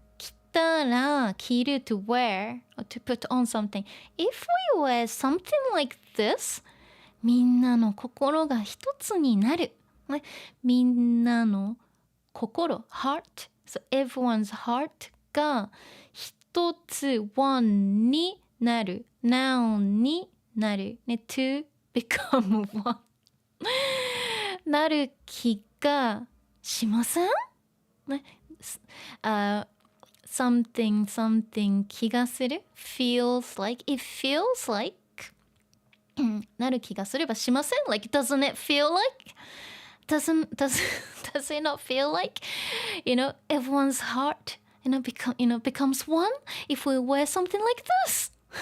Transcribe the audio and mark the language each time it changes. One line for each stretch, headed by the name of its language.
Japanese: 来たら、着る
English: to wear, or to put on something. If we wear something like this,
Japanese: みんなの心が一つになる。ね、みんなの心、heart.
English: So everyone's heart
Japanese: が一つ
English: one
Japanese: になる。 noun になる。ね、
English: to become one
Japanese: なる気がしません？
English: ね、something
Japanese: 気がする
English: feels like it feels like
Japanese: なる気がすればしません？
English: Like, doesn't it feel like? Does it not feel like, everyone's heart, becomes one if we wear something like this?